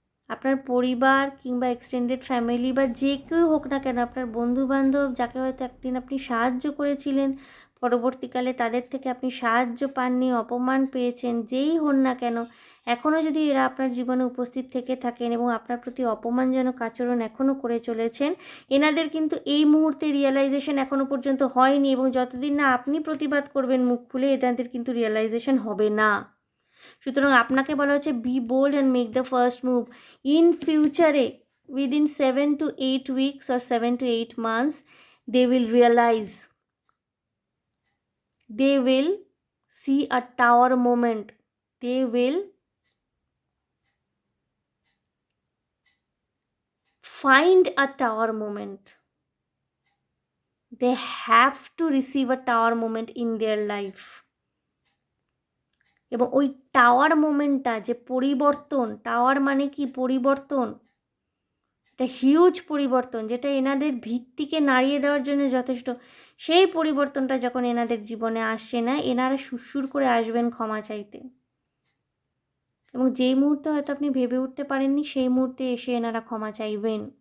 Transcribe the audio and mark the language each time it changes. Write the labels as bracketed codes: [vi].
[bn] আপনার পরিবার কিংবা এক্সটেন্ডেড ফ্যামিলি বা যে কেউ হোক না কেন, আপনার বন্ধুবান্ধব যাকে হয়তো একদিন আপনি সাহায্য করেছিলেন, পরবর্তীকালে তাদের থেকে আপনি সাহায্য পাননি, অপমান পেয়েছেন, যেই হন না কেন, এখনও যদি এরা আপনার জীবনে উপস্থিত থেকে থাকেন এবং আপনার প্রতি অপমানজনক আচরণ এখনও করে চলেছেন, এনাদের কিন্তু এই মুহূর্তে রিয়েলাইজেশন এখনও পর্যন্ত হয়নি, এবং যতদিন না আপনি প্রতিবাদ করবেন মুখ খুলে, এনাদের কিন্তু রিয়েলাইজেশন হবে না। সুতরাং আপনাকে বলা হচ্ছে [en] Be bold and make the first move. In ফিউচারে within 7 to 8 weeks or 7 to 8 months, they will realize, they will see a tower moment, they will find a tower moment, they have to receive a tower moment in their life. [bn] এবং ওই tower মোমেন্টটা যে পরিবর্তন, tower মানে কি পরিবর্তন, একটা huge পরিবর্তন যেটা এনাদের ভিত্তিকে নাড়িয়ে দেওয়ার জন্য যথেষ্ট, সেই পরিবর্তনটা যখন এনাদের জীবনে আসছে না, এনারা সুরসুর করে আসবেন ক্ষমা চাইতে, এবং যেই মুহূর্তে হয়তো আপনি ভেবে উঠতে পারেননি সেই মুহূর্তে এসে এনারা ক্ষমা চাইবেন।